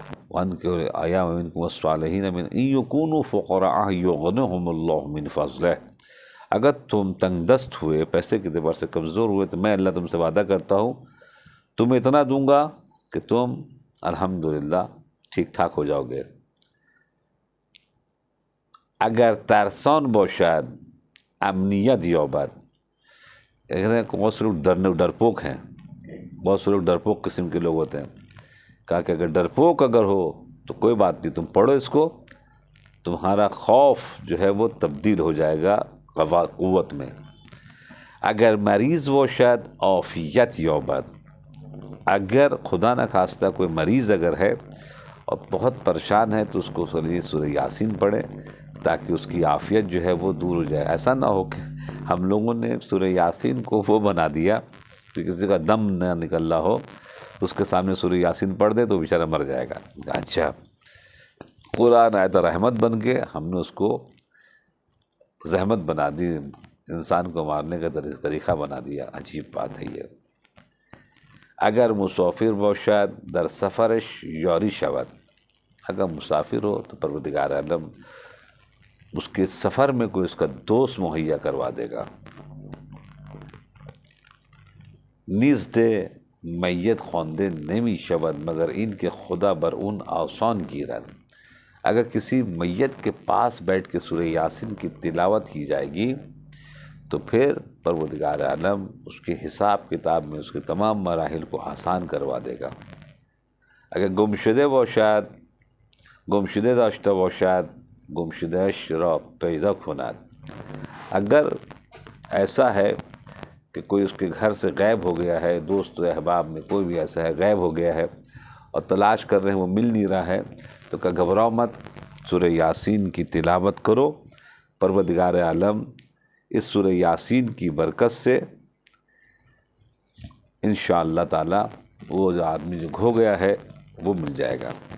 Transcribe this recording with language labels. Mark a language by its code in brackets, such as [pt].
[ar] وَأَنْ كِحُوا الْأَيَامَ مِنْكُمْ وَالصَّالِحِينَ مِنْ إِنْ يَكُونُوا فُقَرَاءَ يُغْنِهُمُ اللَّهُ مِنْ فَضْلِهِ. [ur] اگر تم تنگ دست ہوئے، پیسے کے اعتبار سے کمزور ہوئے، تو میں اللہ تم سے وعدہ کرتا ہوں تمہیں اتنا دوں گا کہ تم الحمدللہ ٹھیک ٹھاک ہو جاؤ گے. [fa] اگر ترسان باشد امنیت یابد. [ur] بہت سے لوگ ڈرپوک ہیں، بہت سے لوگ ڈرپوک قسم کے لوگ ہوتے ہیں. کہا کہ اگر ڈرپوک اگر ہو تو کوئی بات نہیں، تم پڑھو اس کو، تمہارا خوف جو ہے وہ تبدیل ہو جائے گا قوت میں. [fa] اگر مریض باشد عافیت یابد. [ur] اگر خدا نہ خواستہ کوئی مریض اگر ہے اور بہت پریشان ہے تو اس کو سورہ یاسین پڑھے تاکہ اس کی عافیت جو ہے وہ دور ہو جائے. ایسا نہ ہو کہ ہم لوگوں نے سورہ یاسین کو وہ بنا دیا کہ کسی کا دم نہ نکل رہا ہو تو اس کے سامنے سورہ یاسین پڑھ دے تو بیچارہ مر جائے گا. اچھا، قرآن آیت رحمت بن کے ہم نے اس کو زحمت بنا دی، انسان کو مارنے کا طریقہ بنا دیا. عجیب بات ہے یہ. [fa] اگر مسافر باشد در سفرش یاری شود. [ur] اگر مسافر ہو تو پروردگار عالم اس کے سفر میں کوئی اس کا دوست مہیا کروا دے گا. [fa] نیز دے میت خوانده نمی شود مگر این کہ خدا بر اون آسان گیرد. [ur] اگر کسی میت کے پاس بیٹھ کے سورہ یاسین کی تلاوت کی جائے گی تو پھر پروردگار عالم اس کے حساب کتاب میں اس کے تمام مراحل کو آسان کروا دے گا. [fa] اگر گمشده باشد، گمشده داشته باشد، گمشدهش را پیدا کند. [ur] اگر ایسا ہے کہ کوئی اس کے گھر سے غائب ہو گیا ہے، دوست و احباب میں کوئی بھی ایسا ہے غائب ہو گیا ہے اور تلاش کر رہے ہیں وہ مل نہیں رہا ہے، تو کہ گھبراؤ مت، سورہ یاسین کی تلاوت کرو. پروردگار عالم اس سورہ یاسین کی برکت سے انشاءاللہ تعالی وہ جو آدمی جو کھو گیا ہے وہ مل جائے گا.